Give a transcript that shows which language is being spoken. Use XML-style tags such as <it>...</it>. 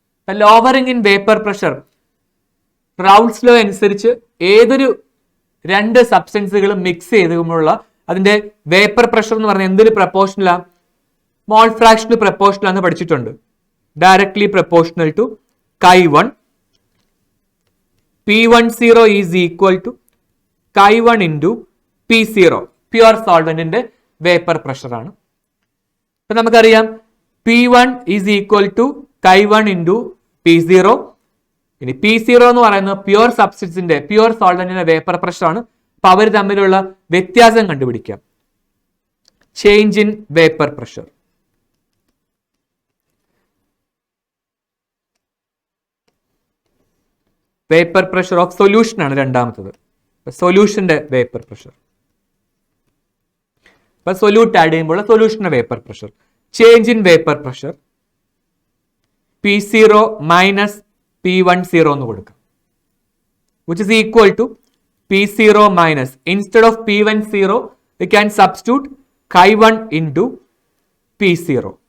<ml>അപ്പൊ lowering in vapour pressure റൗൾട്ട്സ് law അനുസരിച്ച് ഏതൊരു 2 സബ്സ്റ്റൻസുകളും മിക്സ് ചെയ്തുകൊണ്ടുള്ള അതിന്റെ വേപ്പർ പ്രഷർ എന്ന് പറഞ്ഞാൽ എന്തൊരു പ്രപ്പോർഷനലാ, മോൾ ഫ്രാക്ഷന് പ്രപ്പോർഷനലാന്ന് പഠിച്ചിട്ടുണ്ട്.</ml> <en>Directly proportional to Chi1. P10 is equal to Chi1 into P0.</en> <ml>Pure സോൾവെന്റിന്റെ vapour pressure ആണ്. അപ്പൊ നമുക്കറിയാം</ml> <en>P1 is equal to Chi1 into P0.</en> <ml>ഇനി P0 എന്ന് പറയുന്നത് പ്യുവർ സബ്സ്റ്റൻസിന്റെ, പ്യുവർ സോൾവെന്റിന്റെ വേപ്പർ പ്രഷർ ആണ്. അപ്പൊ അവർ തമ്മിലുള്ള വ്യത്യാസം കണ്ടുപിടിക്കാം. Change in vapour pressure. Vapour pressure of solution ആണ് രണ്ടാമത്തത്. സൊല്യൂഷന്റെ വേപ്പർ പ്രഷർ. ഇപ്പൊ സൊല്യൂട്ട് ആഡ് ചെയ്യുമ്പോൾ സൊല്യൂഷന്റെ vapour pressure.</ml> <en>change in vapour pressure P0 minus P10</en> <ml>എന്ന് കൊടുക്കാം,</ml> <en>which is equal to P0 minus, instead of P10 we can substitute Chi1 into P0.</en>